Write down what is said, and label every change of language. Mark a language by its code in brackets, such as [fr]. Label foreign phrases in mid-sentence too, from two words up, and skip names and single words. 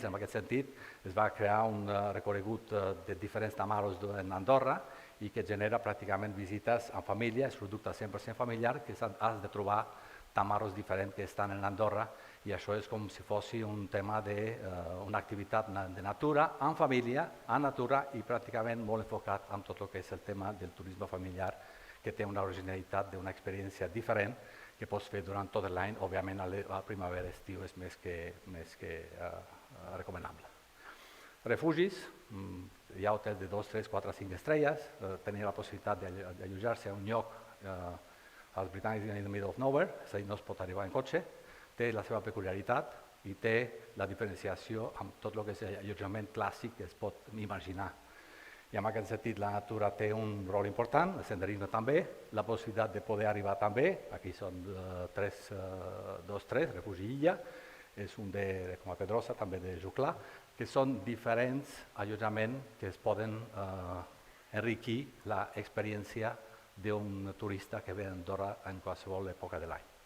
[ca] En aquest sentit, es va crear un recorregut de diferents tamarros en Andorra i que genera pràcticament visites en família, és producte 100% familiar, que has de trobar tamarros diferents que estan en Andorra i això és com si fos un tema d'una activitat de natura, en família, en natura i pràcticament molt enfocat en tot el que és el tema del turisme familiar, que té una originalitat d'una experiència diferent que pots fer durant tot l'any. Òbviament, a la primavera i estiu és més que recomanable. Refugis, hi ha hotels de 2, 3, 4, 5 estrelles, tenir la possibilitat d'allotjar-se a un lloc als britànics [en] in the middle of nowhere, [ca] és a dir, no es pot arribar en cotxe, té la seva peculiaritat i té la diferenciació amb tot el que és allotjament clàssic que es pot imaginar. I en aquest sentit la natura té un rol important, el senderisme també, la possibilitat de poder arribar també, aquí són 2-3, Refugi Illa, és un com a Pedrosa, també de Juclà, que són diferents allotjaments que es poden enriquir l'experiència d'un turista que ve a Andorra en qualsevol època de l'any.